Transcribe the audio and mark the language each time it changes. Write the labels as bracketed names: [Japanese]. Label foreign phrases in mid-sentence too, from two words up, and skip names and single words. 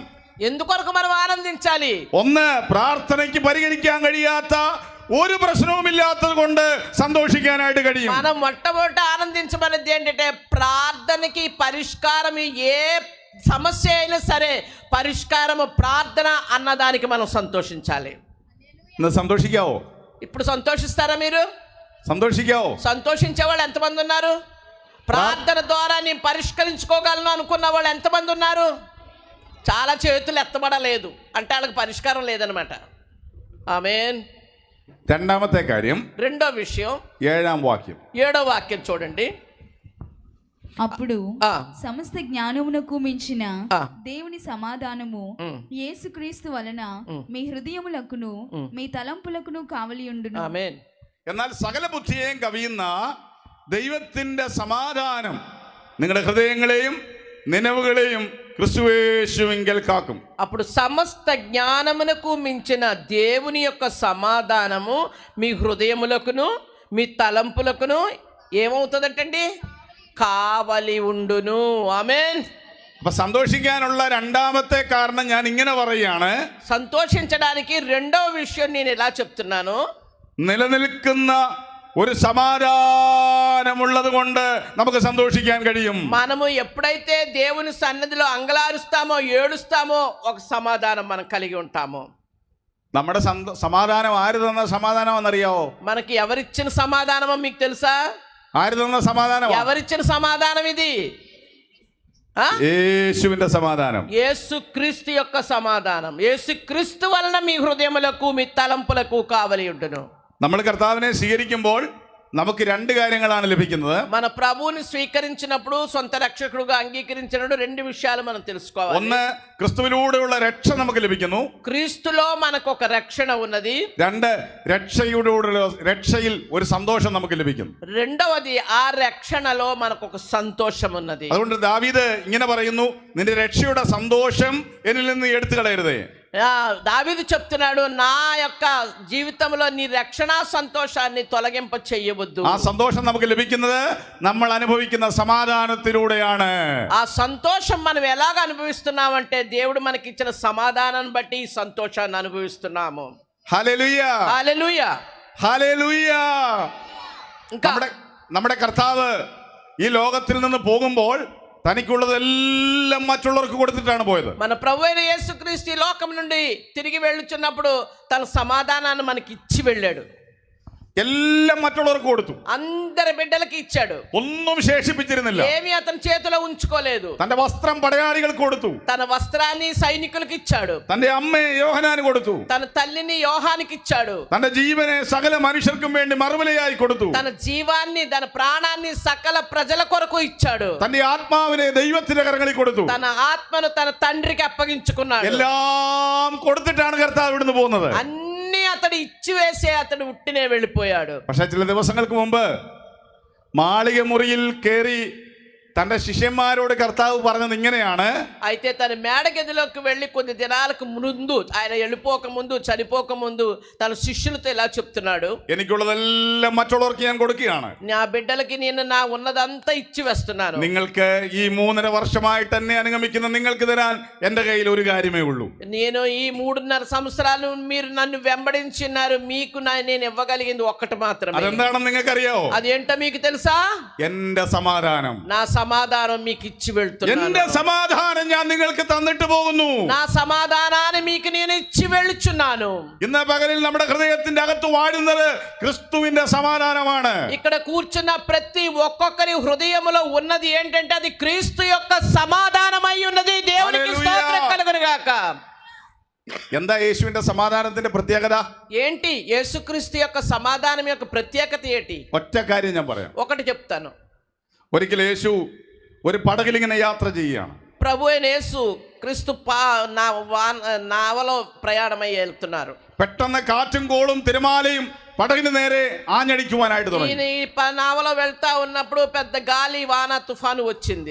[Telugu] ఎందుకొరకు మనం ఆనందించాలి? [Malayalam] ഒന്ന്, പ്രാർത്ഥനയ്ക്ക് പരിഹരിക്കാൻ കഴിയാത്ത ഒരു പ്രശ്നവുമില്ലാത്തത് കൊണ്ട് സന്തോഷിക്കാനായിട്ട് കഴിയും. [Telugu] మనం మొట్టమొదట ఆనందించమనేది ఏంటంటే ప్రార్థనకి పరిష్కారం, ఏ సమస్య అయినా సరే పరిష్కారము ప్రార్థన అన్నదానికి మనం సంతోషించాలి. [Malayalam] സന്തോഷിക്കാവോ? [Telugu] ఇప్పుడు సంతోషిస్తారా మీరు? [Malayalam] സന്തോഷിക്കാവോ? [Telugu] సంతోషించే వాళ్ళు ఎంతమంది ఉన్నారు? ప్రార్థన ద్వారా నేను పరిష్కరించుకోగలను అనుకున్న వాళ్ళు ఎంతమంది ఉన్నారు? చాలా చేతులు ఎత్తబడలేదు అంటే వాళ్ళకి పరిష్కారం లేదనమాట. ఆమేన్. [Malayalam] രണ്ടാമത്തെ കാര്യം, [Telugu] రెండో విషయం 7వ వాక్యం. 7వ వాక్యం చూడండి. అప్పుడు సమస్త జ్ఞానమునకు మించిన దేవుని సమాధానము యేసుక్రీస్తు వలన మీ హృదయములకును మీ తలంపులకును కావలియుండును. ఆమేన్. [Malayalam] എന്നാൽ സകല ബുദ്ധിയെയും കവിയുന്ന ദൈവത്തിന്റെ സമാധാനം നിങ്ങളുടെ ഹൃദയങ്ങളെയും നിലവുകളെയും ക്രിസ്തുയേശുവിങ്കൽ കാക്കും. [Telugu] అప్పుడు సమస్త జ్ఞానమునకు మించిన దేవుని యొక్క సమాధానము మీ హృదయములకును మీ తలంపులకును ఏమవుతుందంటండి? కావలి ఉండును. ఆమేన్. [Malayalam] അപ്പൊ സന്തോഷിക്കാനുള്ള രണ്ടാമത്തെ കാരണം ഞാൻ ഇങ്ങനെ പറയുകയാണ്. [Telugu] సంతోషించడానికి రెండవ విషయం నేను ఎలా చెప్తున్నాను? [Malayalam] നിലനിൽക്കുന്ന ഒരു സമാധാനമുള്ളത് കൊണ്ട് നമുക്ക് സന്തോഷിക്കാൻ കഴിയും. [Telugu] మనము ఎప్పుడైతే దేవుని సన్నిధిలో అంగలారుస్తామో ఏడుస్తామో ఒక సమాధానం మనం కలిగి ఉంటాము. [Malayalam] നമ്മുടെ സമാധാനം ആര് തന്ന സമാധാനമെന്നറിയാവോ? [Telugu] మనకి ఎవరిచ్చిన సమాధానమో మీకు తెలుసా? [Malayalam] ആര് തന്ന സമാധാനം? [Telugu] ఎవరిచ్చిన సమాధానం ఇది? యేసువిന്റെ సమాధానం. యేసుక్రీస్తు యొక్క సమాధానం. యేసుక్రీస్తు వలన మీ హృదయములకు మీ తలంపులకు కావలి ఉండును. [Malayalam] നമ്മൾ കർത്താവിനെ സ്വീകരിക്കുമ്പോൾ നമുക്ക് രണ്ട് കാര്യങ്ങളാണ് ലഭിക്കുന്നത്. [Telugu] మన ప్రభువుని స్వీకరించినప్పుడు సొంత రక్షకుడుగా అంగీకరించినప్పుడు రెండు విషయాలు మనం తెలుసుకోవాలి. [Malayalam] ഒന്ന്, ക്രിസ്തുവിലൂടെയുള്ള രക്ഷ നമുക്ക് ലഭിക്കുന്നു. [Telugu] క్రీస్తులో మనకు ఒక రక్షణ ఉన్నది. [Malayalam] രണ്ട്, രക്ഷയിൽ ഒരു സന്തോഷം നമുക്ക് ലഭിക്കുന്നു. [Telugu] రెండవది ఆ రక్షణలో మనకు ఒక సంతోషం ఉన్నది. [Malayalam] അതുകൊണ്ട് ദാവീദ് ഇങ്ങനെ പറയുന്നു, നിന്റെ രക്ഷയുടെ സന്തോഷം എന്നിൽ നിന്ന് എടുത്തു കളയരുതേ. [Telugu] దావీదు చెప్తున్నాడు, నా యొక్క జీవితంలో నీ రక్షణ సంతోషాన్ని తొలగింప చెయ్యవద్దు. [Malayalam] ആ സന്തോഷം നമുക്ക് ലഭിക്കുന്നത് നമ്മൾ അനുഭവിക്കുന്ന സമാധാനത്തിലൂടെയാണ്. [Telugu] ఆ సంతోషం మనం ఎలాగ అనుభవిస్తున్నామంటే దేవుడు మనకి ఇచ్చిన సమాధానాన్ని బట్టి ఈ సంతోషాన్ని అనుభవిస్తున్నాము. హల్లెలూయా, హల్లెలూయా, హల్లెలూయా. [Malayalam] നമ്മുടെ കർത്താവ് ഈ ലോകത്തിൽ നിന്ന് പോകുമ്പോൾ തനിക്കുള്ളതെല്ലാം മറ്റുള്ളവർക്ക് കൊടുത്തിട്ടാണ് പോയത്. [Telugu] మన ప్రభు అయిన యేసుక్రీస్తు ఈ లోకం నుండి తిరిగి వెళ్ళుచున్నప్పుడు తన సమాధానాన్ని మనకి ఇచ్చి వెళ్ళాడు. [Malayalam] എല്ലാം മറ്റുള്ളവർക്ക് കൊടുത്തു. [Telugu] అందరి బిడ్డలకి ఇచ్చాడు. [Malayalam] ഒന്നും శేషిപ്പിച്ചിരുന്നില്ല. [Telugu] ఏమీ అతని చేతిలో ఉంచుకోలేదు. [Malayalam] തന്റെ വസ്ത്രം പടയാളികൾക്ക് കൊടുത്തു. [Telugu] తన వస్త్రాన్ని సైనికులకు ఇచ్చాడు. [Malayalam] തന്റെ അമ്മയെ യോഹന്നാന് കൊടുത്തു. [Telugu] తన తల్లిని యోహానికి ఇచ్చాడు. [Malayalam] തന്റെ ജീവനെ സകല മനുഷ്യർക്കും വേണ്ടി മറുവിലയായി കൊടുത്തു. [Telugu] తన జీవాన్ని తన ప్రాణాన్ని సకల ప్రజల కొరకు ఇచ్చాడు. [Malayalam] തന്റെ ആത്മാവിനെ ദൈവത്തിന്റെ കരങ്ങളിൽ കൊടുത്തു. [Telugu] తన ఆత్మను తన తండ్రికి అప్పగించుకున్నాడు. [Malayalam] എല്ലാം കൊടുത്തിട്ടാണ് കർത്താവ് ഇവിടുന്ന് പോകുന്നത്. [Telugu] అన్ని అతడు ఇచ్చి వేసే అతడు ఉట్టినే వెళ్ళిపోయాడు. [Malayalam] പക്ഷെ ചില ദിവസങ്ങൾക്ക് മുമ്പ് മാളിക മുറിയിൽ കയറി തന്റെ శిష్యന്മാരോട് കർത്താവ് പറഞ്ഞത് ഇങ്ങനെയാണ്. [Telugu] అయితే తన మేడగదిలోకి వెళ్ళి కొన్ని దినాలకు ముందు, ఆయన వెళ్ళిపోక ముందు, చనిపోక ముందు తన శిష్యులతో ఇలా చెప్తున్నాడు, [Malayalam] എനിക്കുള്ളതെല്ലാം മറ്റുള്ളവർക്ക് ഞാൻ കൊടുക്കുകയാണ്. [Telugu] నా బిడ్డలకి నేను నా ఉన్నదంతా ఇచ్చి వేస్తున్నాను. [Malayalam] നിങ്ങൾക്ക് ఈ 3.5 വർഷമായിട്ട് എന്നെ അനുഗമിക്കുന്ന നിങ്ങൾക്ക് തരാൻ എന്റെ കയ്യിൽ ഒരു കാര്യമേ ഉള്ളൂ. [Telugu] నేను ఈ 3.5 సంవత్సరాలు మీరు నన్ను వెంబడించున్నారు, మీకు నేను ఇవ్వగలిగింది ఒక్కటి మాత్రమే. [Malayalam] അതെന്താണെന്ന് നിങ്ങൾക്കറിയാവോ? [Telugu] అదేంటో మీకు తెలుసా? [Malayalam] എന്റെ സമാധാനം. [Telugu] నా సమాధానం మీకు ఇచ్చి వెళ్తున్నాను. [Malayalam] എന്റെ സമാധാനം ഞാൻ നിങ്ങൾക്ക് തന്നിട്ട് പോകുന്നു. [Telugu] నా సమాధానాన్ని మీకు నేను ఇచ్చి వెళ్తున్నాను. [Malayalam] ഇന്ന് പകലിൽ നമ്മുടെ ഹൃദയത്തിന്റെ അകത്ത് വാഴുന്നത് ക്രിസ്തുവിന്റെ സമാധാനമാണ്. [Telugu] ఇక్కడ కూర్చున్న ప్రతి ఒక్కొక్కరి హృదయములో ఉన్నది ఏంటంటే అది క్రీస్తు యొక్క సమాధానమై ఉన్నది. దేవునికి స్తోత్రం కలుగును గాక. [Malayalam] എന്താ യേശുവിന്റെ സമാധാനത്തിന്റെ പ്രത്യേകത? [Telugu] ఏంటి యేసుక్రీస్తు యొక్క సమాధానం యొక్క ప్రత్యేకత ఏంటి? [Malayalam] ഒറ്റ കാര്യം ഞാൻ പറയാം. [Telugu] ఒకటి చెప్తాను. [Malayalam] ഒരിക്കൽ യേശു ഒരു പടകിലിങ്ങനെ യാത്ര ചെയ്യുകയാണ്. [Telugu] ప్రభు అయిన యేసు క్రీస్తు నావలో ప్రయాణమై వెళ్తున్నారు. [Malayalam] പെട്ടെന്ന് കാറ്റും കോളും തിരമാലയും പടകിന് നേരെ ആഞ്ഞടിക്കുവാനായിട്ട് തുടങ്ങി. [Telugu] ఈయన ఈ నావలో వెళ్తా ఉన్నప్పుడు పెద్ద గాలి వాన తుఫాను వచ్చింది.